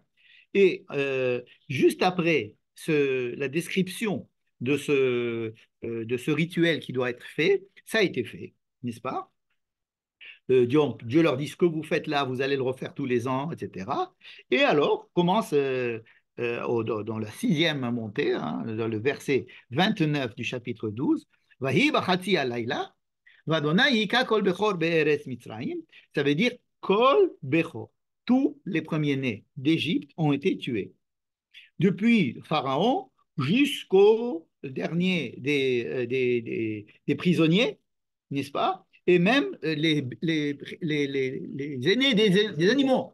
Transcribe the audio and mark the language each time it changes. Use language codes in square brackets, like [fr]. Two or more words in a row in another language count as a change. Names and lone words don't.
[fr] Et juste après la description de ce rituel qui doit être fait, ça a été fait, n'est-ce pas? Dieu leur dit ce que vous faites là, vous allez le refaire tous les ans, etc. Et alors commence dans la 6e montée, hein, dans le verset 29 du chapitre 12, [he] ויהי בחצי הלילה, וה' הכה כל בכור בארץ מצרים, [fr] ça veut dire [he] כל בכור. [fr] Tous les premiers-nés d'Égypte ont été tués. Depuis Pharaon jusqu'au dernier des prisonniers, n'est-ce pas? Et même les aînés des animaux.